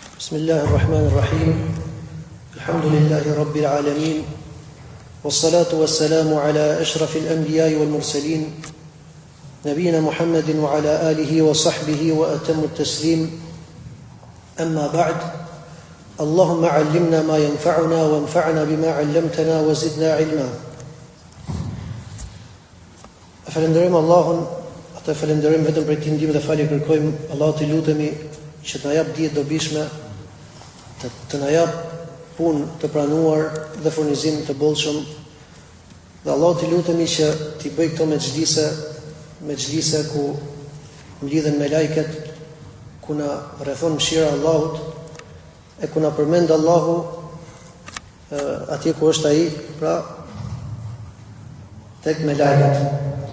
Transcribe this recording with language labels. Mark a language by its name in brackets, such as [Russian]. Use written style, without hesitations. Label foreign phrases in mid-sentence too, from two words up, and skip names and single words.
[Arabic] بسم الله الرحمن الرحيم الحمد لله رب العالمين والصلاة والسلام على أشرف الأنبياء والمرسلين نبينا محمد وعلى آله وصحبه وأتم التسليم أما بعد اللهم علمنا ما ينفعنا وانفعنا بما علمتنا وزدنا علما. [Albanian] Falenderojmë Allahun, atë falenderojmë vetëm për Tij ndihmë dhe falje kërkojmë Allahut i lutemi që të na jap dije dobishme, të na jap punë të pranuar dhe furnizim të bollshëm. Dhe Allahut i lutemi që t'i bëj këto mexhlise ku mlidhen me lajket, ku na rrethon mëshira e Allahut e ku na përmend Allahu atje ku është ai, pra tek me lajket.